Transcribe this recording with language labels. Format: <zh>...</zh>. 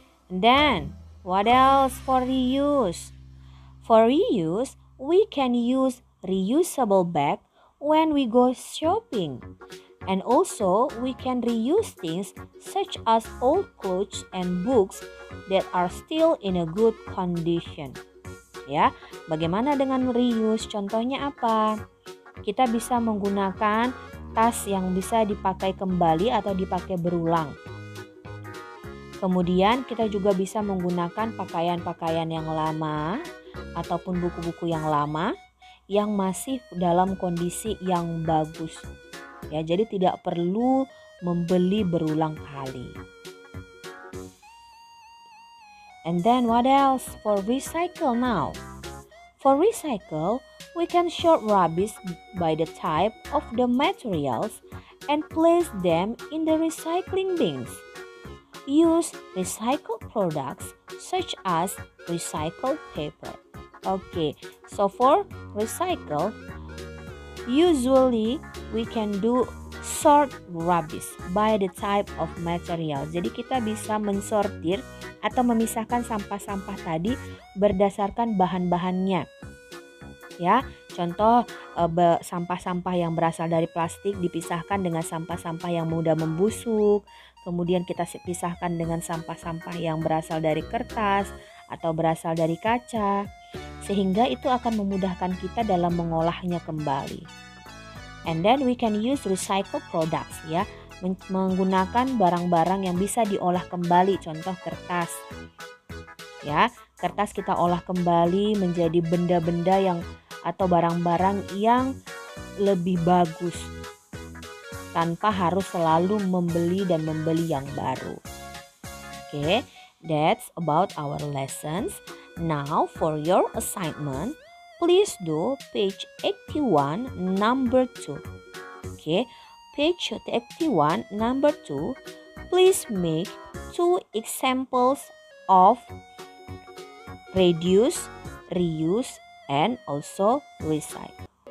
<en>And then, what else for reuse? For reuse, we can use reusable bag when we go shopping. And also, we can reuse things such as old clothes and books that are still in a good condition.</en> <id>Ya, bagaimana dengan reuse? Contohnya apa? Kita bisa menggunakan tas yang bisa dipakai kembali atau dipakai berulang. Kemudian kita juga bisa menggunakan pakaian-pakaian yang lama ataupun buku-buku yang lama yang masih dalam kondisi yang bagus. Ya, jadi tidak perlu membeli berulang kali.</id> <en>And then what else for recycle now? For recycle, we can sort rubbish by the type of the materials and place them in the recycling bins. Use recycled products such as recycled paper. Okay, so for recycle, usually we can do sort rubbish by the type of material.</en> <id>Jadi kita bisa mensortir atau memisahkan sampah-sampah tadi berdasarkan bahan-bahannya. Ya, contoh sampah-sampah yang berasal dari plastik dipisahkan dengan sampah-sampah yang mudah membusuk. Kemudian kita pisahkan dengan sampah-sampah yang berasal dari kertas atau berasal dari kaca. Sehingga itu akan memudahkan kita dalam mengolahnya kembali.</id> <en>And then we can use recycled products ya,</en> <id>menggunakan barang-barang yang bisa diolah kembali, contoh kertas. Ya, kertas kita olah kembali menjadi benda-benda yang atau barang-barang yang lebih bagus tanpa harus selalu membeli yang baru.</id> <en>Okay, that's about our lessons. Now for your assignment, please do page 81 number 2. Okay, page 81 number 2. Please make 2 examples of reduce, reuse, and also recycle.</en>